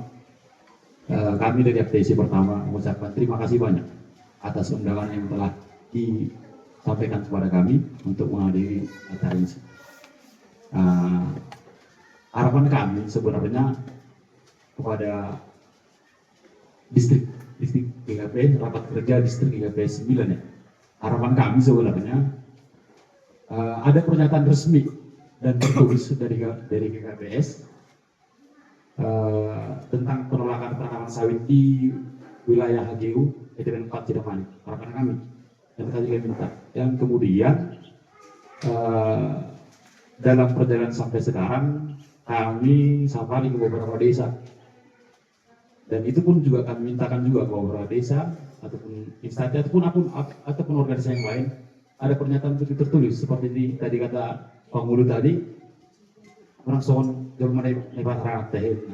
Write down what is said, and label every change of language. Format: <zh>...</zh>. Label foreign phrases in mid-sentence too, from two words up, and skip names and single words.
<id>Kami dari aktivisi pertama mengucapkan terima kasih banyak atas undangan yang telah disampaikan kepada kami untuk menghadiri acara ini. Harapan kami sebenarnya kepada distrik GKP, rapat kerja distrik GKP 9 ya. Harapan kami sebenarnya ada pernyataan resmi dan tertulis dari GKPS tentang penolakan penanaman sawit di wilayah HGU ETN 4 Cidamani. Harapan kami yang tadi kami minta. Yang kemudian dalam perjalanan sampai sekarang kami safari ke beberapa desa, dan itu pun juga kami mintakan juga ke beberapa desa ataupun instansi ataupun organisasi yang lain ada pernyataan itu tertulis seperti tadi kata Pak Mulu tadi, orang soal jaman nepat teh.</id>